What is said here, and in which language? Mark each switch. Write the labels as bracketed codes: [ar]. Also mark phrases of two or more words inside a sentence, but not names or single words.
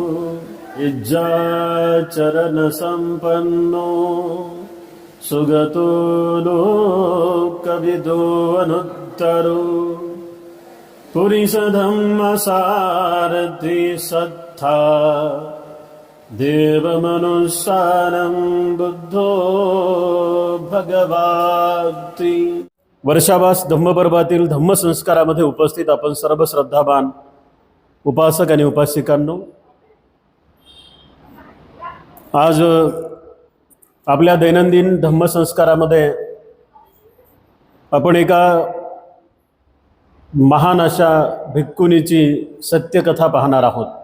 [pi] इज्जाचरण संपन्नो सुगतो लोकविदो अनुत्तरो पुरीशधम्मसारथि सत्था देवमनुस्सारं बुद्धो भगवाती। [mr] वर्षावास धम्मपर्वातील धम्मसंस्कारामध्ये उपस्थित आपण सर्व श्रद्धावान उपासक आणि उपासिकांनो, आज आपल्या दैनंदिन धम्मसंस्कारामध्ये आपण एका महान अशा भिक्खुनीची सत्यकथा पाहणार आहोत।